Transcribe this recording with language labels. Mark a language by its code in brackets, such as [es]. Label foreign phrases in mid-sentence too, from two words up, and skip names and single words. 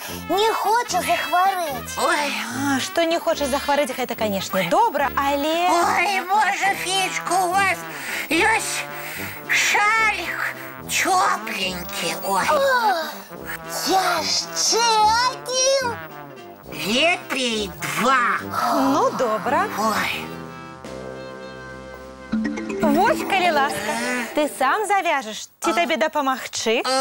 [uk] Не хоче захворить. Ой, А, що не хочеш захворити, це, звісно, добре, але... ой, може, [ru] Феечка, у вас есть шалик? тепленький. Ой. [be] Яшчэ один. Лепей 2. Ну, добра. Ой. Вось, калі ласка, ты сам завяжешь, ці табе дапамагчы?